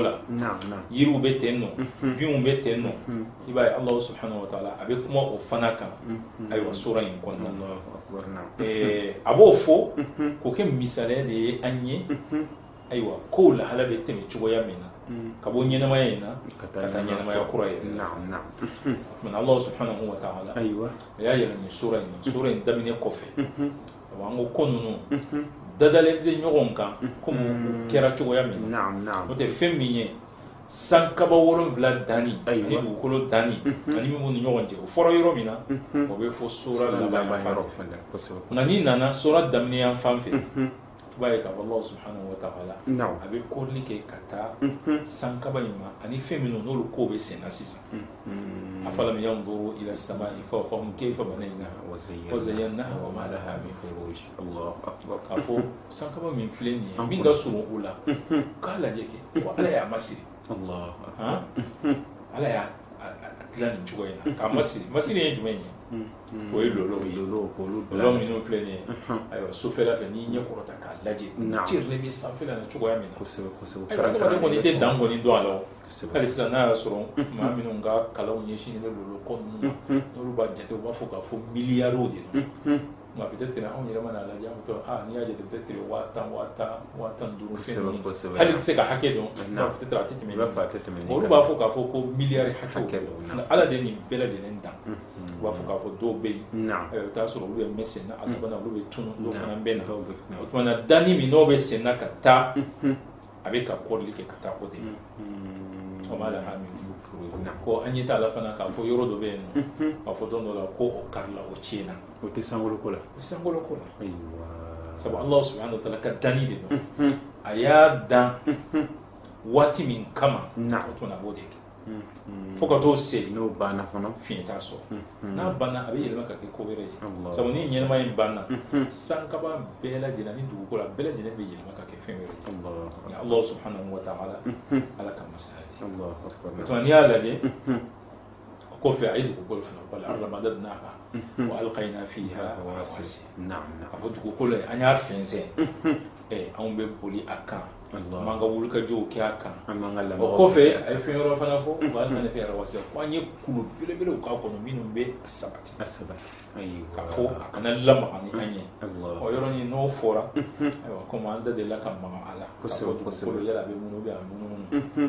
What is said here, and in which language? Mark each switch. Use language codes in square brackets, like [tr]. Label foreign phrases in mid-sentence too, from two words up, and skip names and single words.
[bm] la yiriw bɛ ten nɔ binw bɛ ten nɔ i b'a ye Alahu [ar] سبحانه وتعالى [bm] a bɛ kuma o fana kan ayiwa sura in kɔnɔna na a b'o fɔ k'o kɛ misaliya de ye an ye ayiwa ko lahala bɛ tɛmɛ cogoya min na ka bɔ ɲɛnamaya in na ka taa ɲɛnamaya kura yɛrɛ la tuma Allah [ar] سبحانه وتعالى [bm] a y'a yɛlɛ nin sura in daminɛ kɔfɛ sabu an ko ko ninnu dadalen tɛ ɲɔgɔn kan komi o kɛra cogoya min na n'o tɛ fɛn min ye sankaba 7 danni ani dugukolo danni ani min b'u ni ɲɔgɔn cɛ o fɔra yɔrɔ min na o bɛ fɔ sura laban yan nka n'i nana sura daminɛ yan fan fɛ i b'a ye k'a fɔ Allah [ar] سبحانه وتعالى [bm] a bɛ kɔrɔli kɛ ka taa sankaba in ma ani fɛn minnu n'olu kow bɛ senna sisan [ar] أفلم ينظروا إلى السماء فوقهم كيف بنيناها وزيناها وما لها من فروج الله أكبر [bm] k'a fɔ sankaba min filɛ nin ye min ka surun u la k'a lajɛ kɛ ko Ala y'a masiri Ala y'a dilan nin cogo in na k'a masiri ye jumɛn ye o ye lolo minnu filɛ nin ye ayiwa sufɛla fɛ n'i ɲɛ kɔrɔta k'a lajɛ cirilen bɛ sanfɛla na cogoya min na ayiwa adamaden kɔni tɛ dan kɔni dɔn a la o hali sisan n'a y'a sɔrɔ maa minnu ka kalanw ɲɛsinnen bɛ lolo ko ninnu ma n'olu b'a jate u b'a fɔ k'a fɔ miliyariw de don nka peut-être anw yɛrɛ mana lajɛ an bɛ to n'i y'a jate peut-être 10,000 fɛn ninnu hali tɛ se ka hakɛ dɔn peut-être a tɛ tɛmɛ olu b'a fɔ k'a fɔ ko miliyari hakɛw nka Ala de ye nin bɛɛ lajɛlen dan u b'a fɔ k'a fɔ dɔw bɛ yen i bɛ t'a sɔrɔ olu bɛ mɛn sen na a laban na olu bɛ tunu dɔw fana bɛ na o tuma na danni min n'o bɛ sen na ka taa a bɛ ka kɔrɔli kɛ ka taa o de ma o [ar] ما لها من [bm] ko an ɲɛ t'a la fana k'a fɔ yɔrɔ dɔ bɛ yen nɔ k'a fɔ don dɔ la ko o karila o tiɲɛna o tɛ sankolo la sabu Allah [ar] سبحانه وتعالى [bm] ka danni de don a y'a dan waati min kama o tuma na a b'o de kɛ fo ka t'o se n'o banna fana fiɲɛ t'a sɔrɔ n'a banna a bɛ yɛlɛma ka kɛ ko wɛrɛ ye sabu ni ɲɛnama in banna sankaba bɛɛ lajɛlen ni dugukolo bɛɛ lajɛlen bɛ yɛlɛma ka kɛ fɛn wɛrɛ ye Allah [ar] سبحانه وتعالى [bm] Ala ka masaya de tuma n'i y'a lajɛ o kɔfɛ a ye dugukolo fana bali [ar] الأرض مددناها وألقينا فيها رواسي [bm] a fɔ dugukolo ye an y'a fɛnsɛn anw bɛ boli a kan an b'an ka wulikajɔw kɛ a kan o kɔfɛ a ye fɛn wɛrɛ fana fɔ [ar] وألقينا فيها رواسي [bm] ko an ye kulu belebelew k'a kɔnɔ minnu bɛ sabati k'a fɔ a kana lamaga ni an ye o yɔrɔnin n'o fɔra ayiwa komi an da delila ka maga a la k'a fɔ dugukolo yala a bɛ munnu bɛ a munumunu